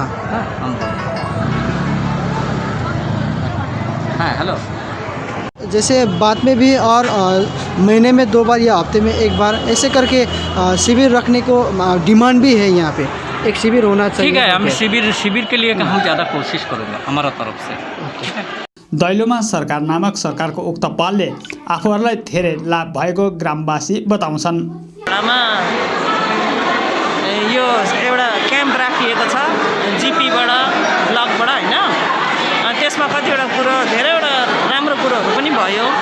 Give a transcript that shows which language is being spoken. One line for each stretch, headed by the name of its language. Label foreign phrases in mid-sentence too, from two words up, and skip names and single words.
Hindi: हम हाँ हेलो। जैसे बाद में भी और महीने में 2 बार या हफ्ते में 1 बार ऐसे करके शिविर रखने को डिमांड भी है यहाँ पे, एक शिविर होना चाहिए। ठीक है, हम शिविर के लिए हम ज़्यादा कोशिश करेंगे हमारा तरफ से।
Nepali: दैलोमा सरकार नामक सरकारको उक्त पहलले आफूहरूलाई धेरै लाभ भएको ग्रामवासी बताउँछन्। यो एउटा क्याम्प राखिएको छ जिपीबाट ब्लकबाट होइन, त्यसमा कतिवटा कुरो धेरैवटा राम्रो कुरोहरू पनि भयो।